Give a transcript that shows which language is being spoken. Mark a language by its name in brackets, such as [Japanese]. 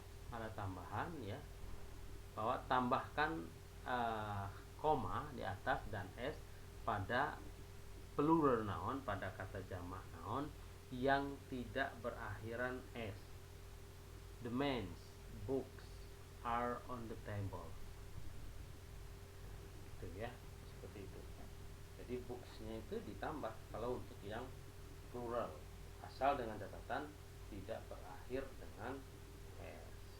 [Indonesian] Ada tambahan, ya, bahwa tambahkan koma di atas dan s pada plural noun, pada kata jamak noun yang tidak berakhiran s. [English] The men's books are on the table. [Indonesian] Itu, ya, seperti itu. Jadi books-nya itu ditambah kalau untuk yang plural, asal dengan catatan tidak berakhir dengan s.